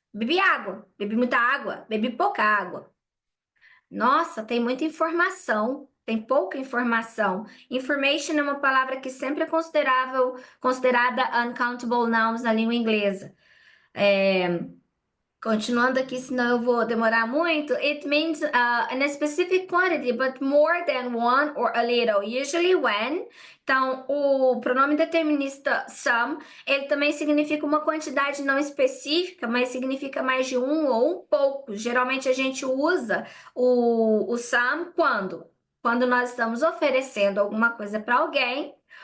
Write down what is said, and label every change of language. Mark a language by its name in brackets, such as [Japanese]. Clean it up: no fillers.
[Portuguese] Bebi água, bebi muita água, bebi pouca água. Nossa, tem muita informação, tem pouca informação. Information é uma palavra que sempre é considerada uncountable nouns na língua inglesa. Continuando aqui, senão eu vou demorar muito. [English] It means in a specific quantity, but more than one or a little. Usually when. [Portuguese] Então, o pronome determinista some, ele também significa uma quantidade não específica, mas significa mais de um ou um pouco. Geralmente a gente usa o some quando? Quando nós estamos oferecendo alguma coisa para alguém.